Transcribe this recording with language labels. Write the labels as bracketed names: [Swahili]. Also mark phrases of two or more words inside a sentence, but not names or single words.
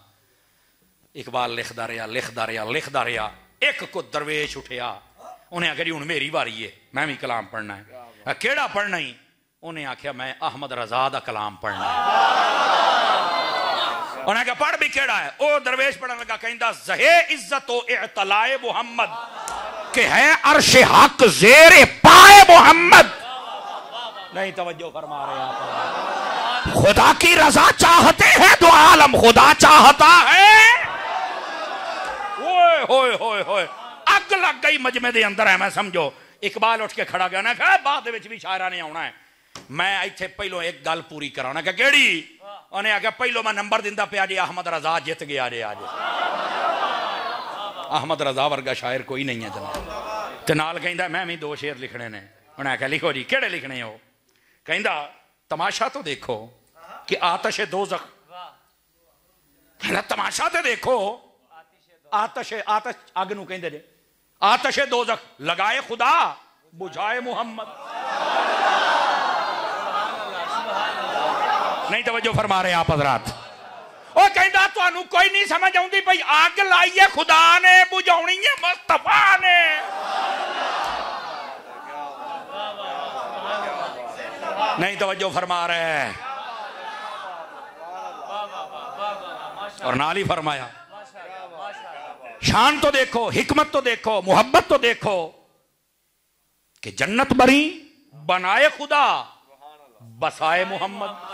[Punjabi] اقبال لکھدا رہا لکھدا رہا لکھدا رہا، ایک کو درویش اٹھیا، انہیں آکھیا جی ہن میری باری ہے، میں بھی کلام پڑھنا ہے. کیڑا پڑھنا ہی? انہیں آکھیا میں احمد رضا دا کلام پڑھنا ہے۔ انہیں کہا پڑھ بھی کیڑا ہے? او درویش پڑھن لگا، کہندا [Urdu] زہے عزت او اعتلائے محمد کے ہے عرش حق زیرے پائے محمد. نہیں توجہ فرما رہے آپ. خدا کی رضا چاہتے ہیں تو عالم خدا چاہتا ہے. [Punjabi] اوئے ہوئے ہوئے ہوئے، اگ لگ گئی مجمعے دے اندر ہے. میں سمجھو اقبال اٹھ کے کھڑا گیا نا، کہا بعد وچ بھی شاعراں نے آنا ہے، میں اتھے پہلوں ایک گل پوری کرانا. کیا کیڑی? انہیں آکھیا پہلو میں نمبر دیندا پیا جی احمد رضا جت گیا جے آج. احمد رضا ورگا شاعر کوئی نہیں ہے جناب. تے نال کہندا میں بھی 2 شعر لکھنے نے. انہیں آخیا لکھو جی. کہڑے لکھنے ہو؟ کہندا [Urdu] تماشا تو دیکھو کہ آتش دوزخ. [Punjabi] کہندا [Urdu] تماشا تو دیکھو [Punjabi] آتش اگ نو کہندے جے [Urdu] آتش دوزخ لگائے خدا بجھائے محمد. نہیں توجہ فرما رہے آپ حضرات. [Punjabi] وہ کہندا تانوں کوئی نہیں سمجھ آؤندی بھئی آگ لائیے خدا نے بجھاونی ہے مصطفیٰ نے. [Urdu] نہیں توجہ فرما رہے ہیں. [Punjabi] اور نال ہی فرمایا [Urdu] شان تو دیکھو حکمت تو دیکھو محبت تو دیکھو کہ جنت بری بنائے خدا بسائے محمد.